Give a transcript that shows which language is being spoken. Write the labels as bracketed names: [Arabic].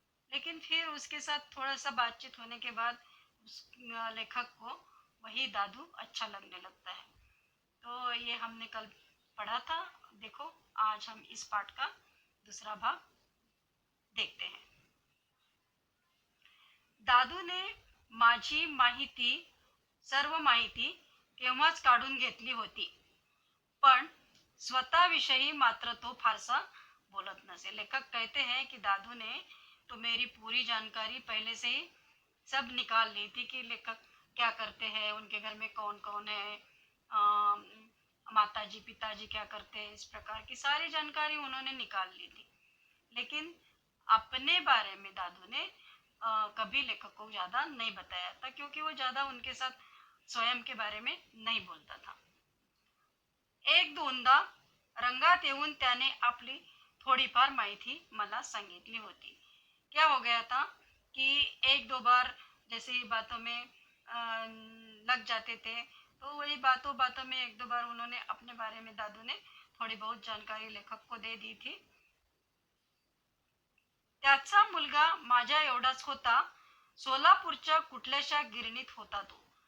[Hindi] लेकिन फिर उसके साथ थोड़ा सा बातचीत होने के बाद उस लेखक को वही दादू अच्छा लगने लगता है। तो ये हमने कल पढ़ा था। देखो, आज हम इस पाठ का दूसरा भाग देखते हैं। [Marathi] दादूने माझी माहिती, सर्व माहिती केव्हाच काढून घेतली होती, पण स्वतःविषयी मात्र तो फारसा बोलत नसे। [Hindi] लेखक कहते हैं कि दादू ने तो मेरी पूरी जानकारी पहले से ही सब निकाल ली थी कि लेखक क्या करते हैं, उनके घर में कौन कौन है, माताजी पिताजी क्या करते हैं, इस प्रकार की सारी जानकारी उन्होंने निकाल ली थी। लेकिन अपने बारे में दादू ने कभी लेखक को ज़्यादा नहीं बताया था क्योंकि वो ज़्यादा उनके साथ स्वयं के बारे में नहीं बोलता था। [Marathi] एक दोनदा रंगात येऊन त्याने आपली थोडीफार माहिती मला सांगितली होती। [Hindi] क्या हो गया था कि एक दो बार जैसे बातों में लग जाते थे, तो वही बातों बातों में एक दो बार उन्होंने अपने बारे में दादू ने थोड़ी बहुत जानकारी लेखक को दे दी थी। [Marathi] त्याचा मुलगा माझ्या एवढाच होता, सोलापूरच्या कुठल्याशा गिरणीत होता तो।